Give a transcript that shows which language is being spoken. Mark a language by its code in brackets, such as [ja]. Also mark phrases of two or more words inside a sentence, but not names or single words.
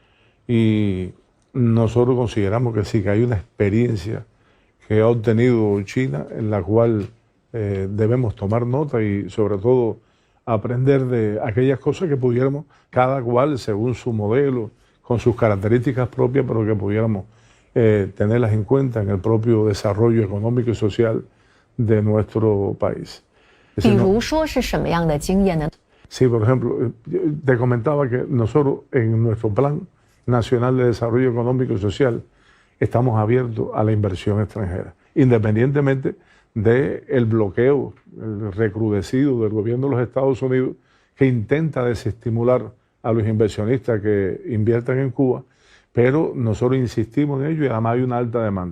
[es] Y nosotros consideramos que sí, que hay una experiencia que ha obtenido China en la cual debemos tomar nota y sobre todo aprender de aquellas cosas que pudiéramos, cada cual según su modelo, con sus características propias, pero que pudiéramos tenerlas en cuenta en el propio desarrollo económico y social de nuestro país. [zh] 比如说是什么样的经验呢？ [es] Sí, por ejemplo, te comentaba que nosotros en nuestro Plan Nacional de Desarrollo Económico y Social estamos abiertos a la inversión extranjera, independientemente del bloqueo el recrudecido del gobierno de los Estados Unidos que intenta desestimular a los inversionistas que inviertan en Cuba, pero nosotros insistimos en ello y además hay una alta demanda.